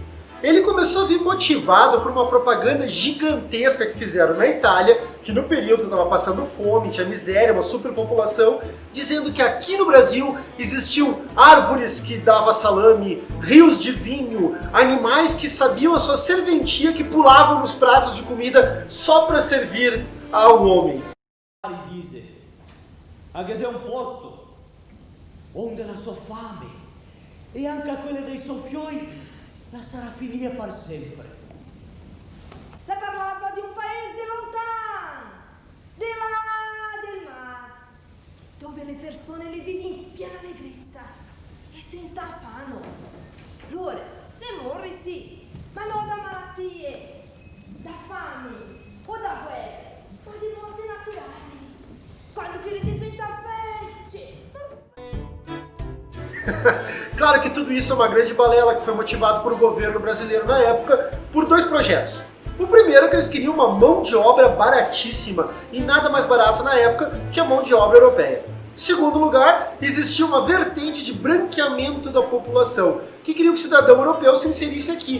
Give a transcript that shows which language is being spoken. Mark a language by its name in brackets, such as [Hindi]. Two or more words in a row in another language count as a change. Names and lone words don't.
[Portuguese] Ele começou a vir motivado por uma propaganda gigantesca que fizeram na Itália, que no período estava passando fome, tinha miséria, uma superpopulação, dizendo que aqui no Brasil existiam árvores que davam salame, rios de vinho, animais que sabiam a sua serventia, que pulavam nos pratos de comida só para servir ao homem. Ele diz, [Venetian] anche se è un posto onde la sua fame e anche quella dei suoi fiori la sarà finita per sempre. La parlava di un paese lontano, di là del mare, dove le persone le vivono in piena allegrezza e senza affanno. Loro ne morri sì, ma non da malattie, da fame o da guerre, ma di morti naturali, quando che le diventa felice. [Portuguese] Claro que tudo isso é uma grande balela que foi motivado por o governo brasileiro na época por dois projetos. O primeiro é que eles queriam uma mão de obra baratíssima e nada mais barato na época que a mão de obra europeia. Em segundo lugar, existia uma vertente de branqueamento da população, que queria que o cidadão europeu se inserisse aqui.